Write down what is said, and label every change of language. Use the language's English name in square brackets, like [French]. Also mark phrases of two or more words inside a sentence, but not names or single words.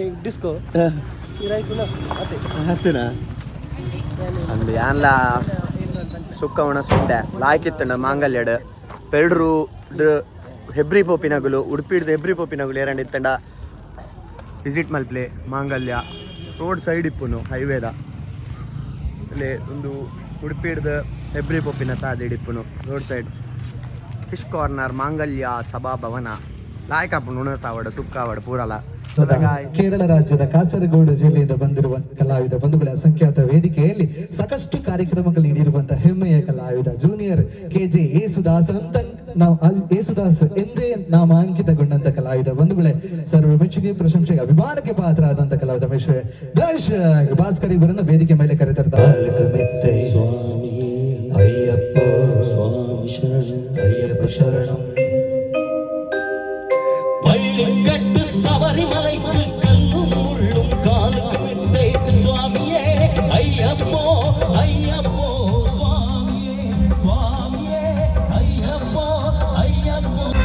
[Tulu] ಡಿಸ್ಕೋ ಈ ರೈಸ್ ಉಣಸ್ ಆತೆ ಆತನಾ ಅಂದು ಯಾನ್ಲ ಸುಕ್ಕ ಉಣಸ್ ಉಂಡೆ ಲಾಯ್ಕಿತ್ತಣ್ಣ ಮಾಂಗಲ್ಯಡ್ ಪೆರಡೂರು ಹೆಬ್ರಿ ಪೋಪಿನಗುಲು ಉಡುಪಿಡ್ದು ಹೆಬ್ರಿ ಪೋಪಿನಗುಲು ಎರಡಿತ್ತಂಡ ವಿಸಿಟ್ ಮಲ್ಪ್ಲೆ ಮಾಂಗಲ್ಯ [English] road side [Tulu] ಇಪ್ಪುನು ಹೈವೇದ ಇಲ್ಲಿ ಒಂದು ಉಡುಪಿಡ್ದು ಹೆಬ್ರಿ ಪೊಪ್ಪಿನ ತಾದಿಡಿಪ್ಪುನು ರೋಡ್ ಸೈಡ್ ಫಿಶ್ ಕಾರ್ನರ್ ಮಾಂಗಲ್ಯ ಸಭಾಭವನ ಲಾಯ್ಕಪ್ಪು ಉಣಸಾವಡ ಸುಕ್ಕಾವಡ ಪೂರಲ [Kannada] ಕೇರಳ ರಾಜ್ಯದ ಕಾಸರಗೋಡು ಜಿಲ್ಲೆಯಿಂದ ಬಂದಿರುವ ಕಲಾವಿದ ಬಂಧುಗಳ ಅಸಂಖ್ಯಾತ ವೇದಿಕೆಯಲ್ಲಿ ಸಾಕಷ್ಟು ಕಾರ್ಯಕ್ರಮಗಳು ನೀಡಿರುವಂತಹ ಹೆಮ್ಮೆಯ ಕಲಾವಿದ ಜೂನಿಯರ್ KJ ಯೇಸುದಾಸ್ ಅಂತನ್ ನಾವು ಯೇಸುದಾಸ್ ಎಂದೇ ನಾಮಾಂಕಿತಗೊಂಡಂತ ಕಲಾವಿದ ಬಂಧುಗಳೇ, ಸರ್ವ ಮೆಚ್ಚುಗೆ ಪ್ರಶಂಸೆಗೆ ಅಭಿಮಾನಕ್ಕೆ ಪಾತ್ರ ಆದಂತ ಕಲಾವಿದ ದರ್ಶಕ್ ಭಾಸ್ಕರ್ ಇವರನ್ನ ವೇದಿಕೆ ಮೇಲೆ ಕರೆತರ್ತಾರೆ. ಸ್ವಾಮಿ ಅಯ್ಯಪ್ಪ ಸ್ವಾಮಿ ಶರಣಂ ಅಯ್ಯಪ್ಪ ಶರಣಂ. [Tamil] பள்ளிக்கட்டு சபரிமலைக்கு கல்லும் முள்ளும் காலுக்கு வித்தைத்து சுவாமியே ஐயப்போ ஐயப்போ சுவாமியே சுவாமியே ஐயப்போ ஐயப்போ.